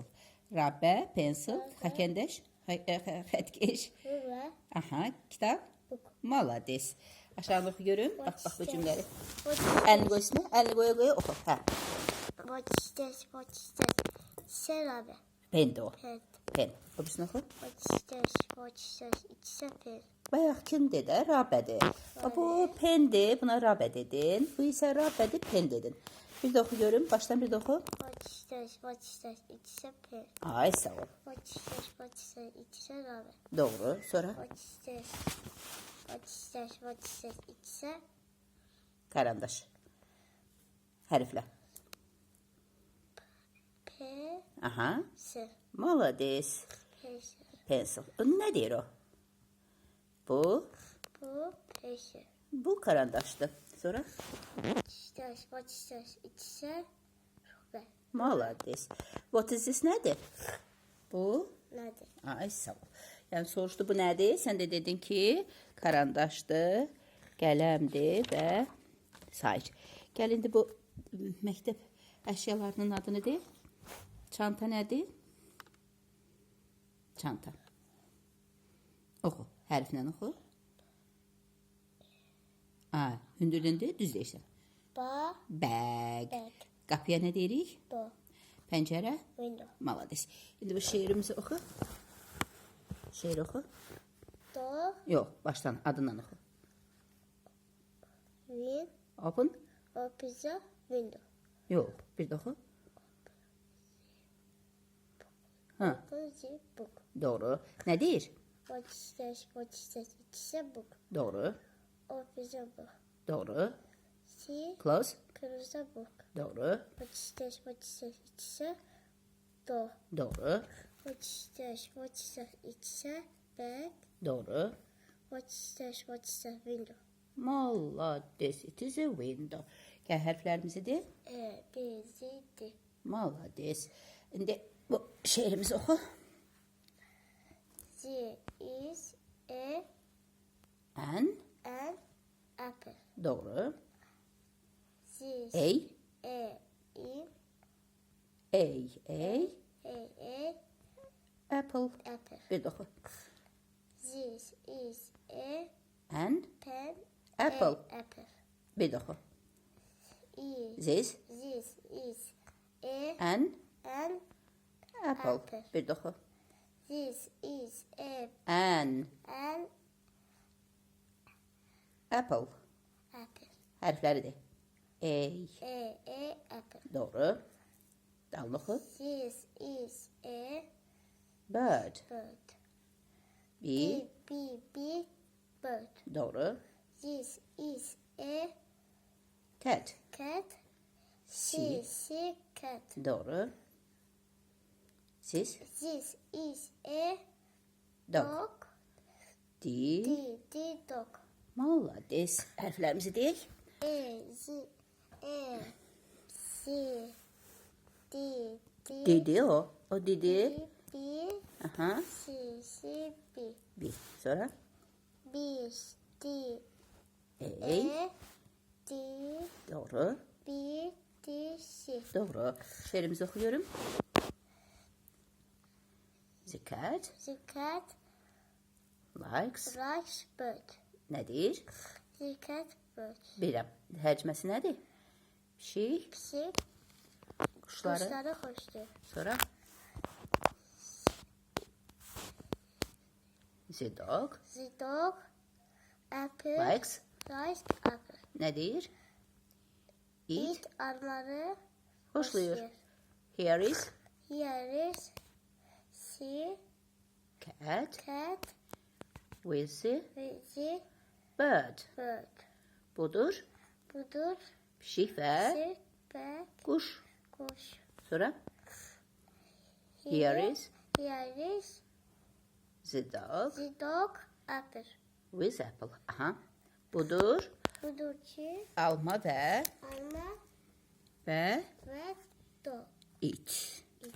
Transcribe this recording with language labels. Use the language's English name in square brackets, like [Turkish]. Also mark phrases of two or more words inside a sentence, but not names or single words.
[Azerbaijani] Rabbe, pencil, xəkəndeş, xətkeş. [English] Ruler, [Azerbaijani] Aha, kitab. [English] book. [Azerbaijani] Malades. Aşağı görüm. Bax bu cümləri. [English] What [Azerbaijani] Əlini qoy üstünə, əlini qoya oxu. Hə. [English] is this? What is this? [Azerbaijani] Serabe. Pen də o. [English] Pen. [Azerbaijani] Pen. O birisini oxu. [English] What is this? What is this? It's a pen. [Azerbaijani] Bayaq kimdir də? Rabədir. Bu pendir, buna rabə dedin. Bu isə rabədir, pen dedin. Bir də oxu görüm. Başdan bir də oxu. [English] What is this? What is this? It's a pen. [Azerbaijani] Ay sağ ol. [English] What is this? What is this? It's a rabe. [Azerbaijani] Doğru. Sonra [English] What is this? What is this? What is this? It's a [Azerbaijani] karandaş. Hərflə. [English] pen. [Azerbaijani] Aha. [English] Sir. [Azerbaijani] Malades. [English] Pencil. [Azerbaijani] Pencil. Nə deyir o? Bu. Bu pencil. Bu karandaşdır. Sonra [English] What is this? What is this? It's a ruler. [Azerbaijani] malades. [English] What is this [Azerbaijani] nədir? Bu. [Turkish] Nedir? [Azerbaijani] Ay sağ ol. Yəni soruşdu bu nədir? Sən də dedin ki, karandaşdır, qələmdir və sair. Gəl indi bu məktəb əşyalarının adını de. Çanta nədir? Çanta. Oxu. Hərflə oxu. Hündürdündür, düz deyirsən. [English] Ba. Bag. Bag. [Azerbaijani] Qapıya nə deyirik? [English] Do. [Azerbaijani] Pəncərə. [English] Window. [Azerbaijani] Malades. İndi bu şeirimizi oxu. Şeir oxu. [English] Do. [Azerbaijani] Yox, başdan adından oxu. [English] Win. Open. [Azerbaijani] Opisa. Window. Yox, bir də oxu. Ha, [English] Open the book. [Azerbaijani] doğru. Nə deyir? [English] What is this? What is this? It's a book. [Azerbaijani] Doğru. [English] Open the book. [Azerbaijani] Doğru. [English] See. Close. Close the book. [Azerbaijani] Doğru. [English] What is this? What is this? It's a door. [Azerbaijani] Doğru. [English] What is this? What is this? It's a bag. [Azerbaijani] Doğru. [English] What is this? What is this? Window. Malades. It is a window. [Azerbaijani] Gəl hərflərimizi de. [English] A, B, Z, D. [Azerbaijani] Malades. İndi bu şeirimizi oxu. [English] Z is a An. an apple. Doğru. Z is A. a in A. a Apple. apple. [Azerbaijani] Bir də oxu. [English] This is a An. pen. Apple. Apple. [Azerbaijani] Bir də oxu. [English] This This. is a An. an Apple. Apple. Bir də oxu. this is a An. an Apple. apple. [Azerbaijani] Hərfləri de. [English] A apple. [Azerbaijani] Doğru. Dalını oxu. [English] This is a Bird. bird. B. B bird. Doğru. This is a Cat. cat. C. C cat. [Azerbaijani] Doğru. Siz. [English] This is a Dog. dog. D. D dog. [Azerbaijani] Malades. Hərflərimizi deyək. [English] S, D, [Azerbaijani] Dedi o. O dedi. [English] B, [Azerbaijani] Aha. [English] C, B. [Azerbaijani] Bir. Sonra. [English] B, D, Ey. D, [Azerbaijani] Doğru. [English] B, D, C. [Azerbaijani] Doğru. Şeirimizi oxuyuyorum. [English] The cat The cat likes. likes bird. [Azerbaijani] Nədir? [English] The cat bird. [Azerbaijani] Bilirəm. Hərcməsi nədir? Pişik. Pişik Quşları. [Turkish] kuşları hoşdur. [Azerbaijani] Sonra. [English] The dog The dog apple likes. likes apple. [Azerbaijani] Nədir? It It arıları xoşlayır. [Turkish] hoşlayır. [English] Here is Here is C cat cat with the with the bird. bird. [Azerbaijani] Budur. Budur Pişik və [Turkish] C ve [Azerbaijani] quş. [Turkish] kuş. [Azerbaijani] Sonra. [English] Here is Here is the dog the dog apple. with apple. [Azerbaijani] Aha. Budur. Budur ki Alma və alma və [English] ve dog. it. It.